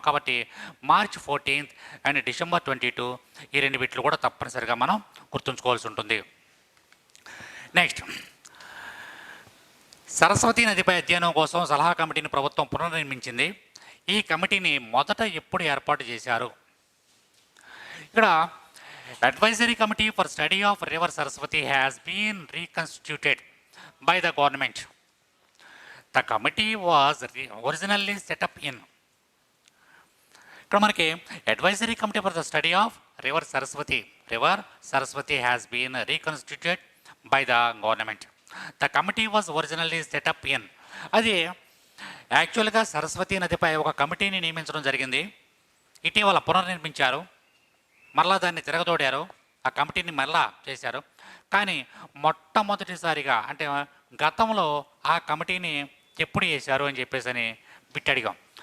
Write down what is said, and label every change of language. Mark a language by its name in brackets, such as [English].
[Telugu] కాబట్టి March 14 and December 22 ఈ రెండు వీటిలు కూడా తప్పనిసరిగా మనం గుర్తుంచుకోవాల్సి ఉంటుంది. నెక్స్ట్, సరస్వతీ నదిపై అధ్యయనం కోసం సలహా కమిటీని ప్రభుత్వం పునర్నిర్మించింది. ఈ కమిటీని మొదట ఎప్పుడు ఏర్పాటు చేశారు? ఇక్కడ [English] Advisory Committee for Study of River Saraswati has been reconstituted by the government. The committee was originally set up in. [Telugu] ఇక్కడ మనకి [English] Advisory Committee for the Study of River Saraswati has been reconstituted by the government. The committee was originally set up in. [Telugu] అది యాక్చువల్గా సరస్వతీ నదిపై ఒక కమిటీని నియమించడం జరిగింది. ఇటీవల పునర్నిర్మించారు, మరలా దాన్ని తిరగదోడారు, ఆ కమిటీని మరలా చేశారు. కానీ మొట్టమొదటిసారిగా అంటే గతంలో ఆ కమిటీని ఎప్పుడు చేశారు అని చెప్పేసి అని బిట్ అడిగాం.